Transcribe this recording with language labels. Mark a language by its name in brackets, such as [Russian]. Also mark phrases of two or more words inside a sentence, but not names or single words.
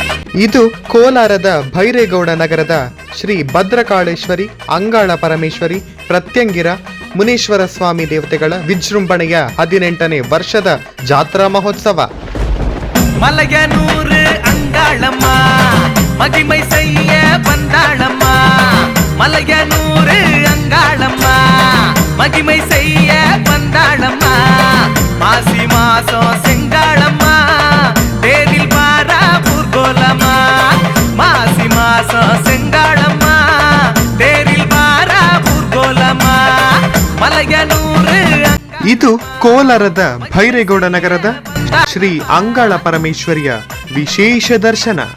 [Kannada] ಇದು ಕೋಲಾರದ ಭೈರೇಗೌಡ ನಗರದ ಶ್ರೀ ಭದ್ರಕಾಳೇಶ್ವರಿ, ಅಂಗಾಳ ಪರಮೇಶ್ವರಿ, ಪ್ರತ್ಯಂಗಿರ, ಮುನೀಶ್ವರ ಸ್ವಾಮಿ ದೇವತೆಗಳ ವಿಜೃಂಭಣೆಯ 18ನೇ ವರ್ಷದ ಜಾತ್ರಾ ಮಹೋತ್ಸವ. [Tamil] மலையனூரு அங்காளம்மா மகிமை செய்ய வந்தாளம்மா, மலையனூரு அங்காளம்மா மகிமை செய்ய வந்தாளம்மா, மாசி மாசம் செங்காளம்மா தேரில் பாரா பூர்கோலம்மா, மாசி மாசம் செங்காளம்மா தேரில் பாரா பூர்கோலம்மா ಮಲಯನೂರು. [Kannada] ಇದು ಕೋಲಾರದ ಭೈರೇಗೌಡ ನಗರದ ಶ್ರೀ ಅಂಗಾಳ ಪರಮೇಶ್ವರಿಯ ವಿಶೇಷ ದರ್ಶನ.